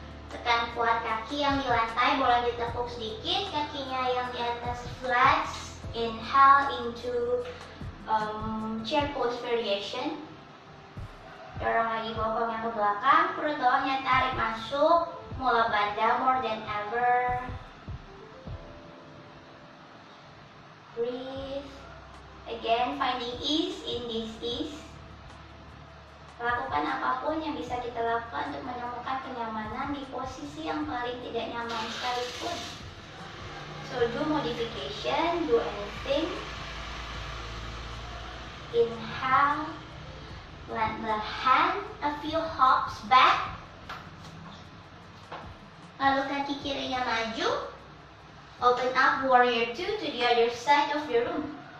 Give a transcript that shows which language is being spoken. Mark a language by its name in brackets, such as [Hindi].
[Indonesian] Tekan kuat kaki yang di lantai, boleh ditekuk sedikit. Kakinya yang di atas flat. [English] Inhale into chair pose variation. [Indonesian] Dorong lagi bokongnya ke belakang. Perut bawahnya tarik masuk. [English] Mula banda more than ever. Breathe. Again, finding ease in this ease. [Indonesian] Lakukan apapun yang bisa kita lakukan untuk menemukan kenyamanan di posisi yang paling tidak nyaman sekalipun. [English] So, do modification, do anything. Inhale. Plant the hand, a few hops back. [Indonesian] Lalu kaki kirinya maju. [English] Open up warrior 2 to the other side of your room.